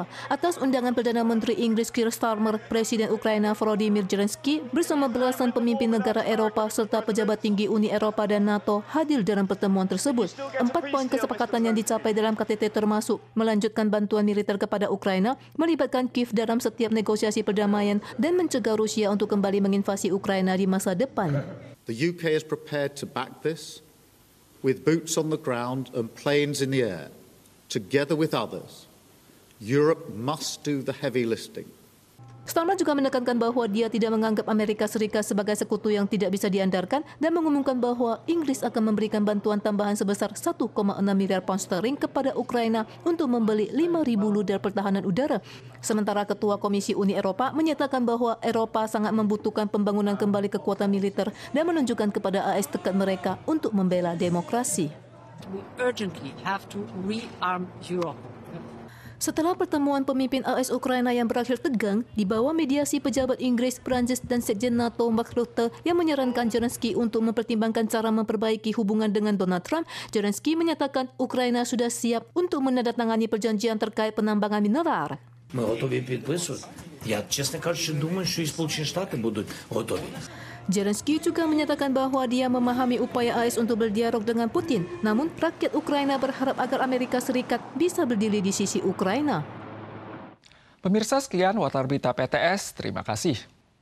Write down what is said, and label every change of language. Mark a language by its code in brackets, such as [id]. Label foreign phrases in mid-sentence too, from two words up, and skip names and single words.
[id] Atas undangan Perdana Menteri Inggris Keir Starmer, Presiden Ukraina Volodymyr Zelensky bersama belasan pemimpin negara Eropa serta pejabat tinggi Uni Eropa dan NATO hadir dalam pertemuan tersebut. 4 poin kesepakatan yang dicapai dalam KTT termasuk melanjutkan bantuan militer kepada Ukraina, melibatkan Kiev dalam setiap negosiasi perdamaian, dan mencegah Rusia untuk kembali menginvasi Ukraina di masa depan. [en] The UK is prepared to back this with boots on the ground and planes in the air. Together with others, Europe must do the heavy lifting. [id] Starmer juga menekankan bahwa dia tidak menganggap Amerika Serikat sebagai sekutu yang tidak bisa diandalkan dan mengumumkan bahwa Inggris akan memberikan bantuan tambahan sebesar 1,6 miliar pound sterling kepada Ukraina untuk membeli 5.000 rudal pertahanan udara. Sementara Ketua Komisi Uni Eropa menyatakan bahwa Eropa sangat membutuhkan pembangunan kembali kekuatan militer dan menunjukkan kepada AS tekad mereka untuk membela demokrasi. [en] We urgently have to rearm Europe. [id] Setelah pertemuan pemimpin AS Ukraina yang berakhir tegang, di bawah mediasi pejabat Inggris, Prancis, dan Sekjen NATO Mark Rutte yang menyarankan Zelensky untuk mempertimbangkan cara memperbaiki hubungan dengan Donald Trump, Zelensky menyatakan Ukraina sudah siap untuk menandatangani perjanjian terkait penambangan mineral. [uk] Ми готові підписувати. Я, чесно кажучи, думаю, що і Сполучені Штати будуть готові. [id] Zelensky juga menyatakan bahwa dia memahami upaya AS untuk berdialog dengan Putin. Namun, rakyat Ukraina berharap agar Amerika Serikat bisa berdiri di sisi Ukraina. Pemirsa sekalian, Warta Berita PTS, terima kasih.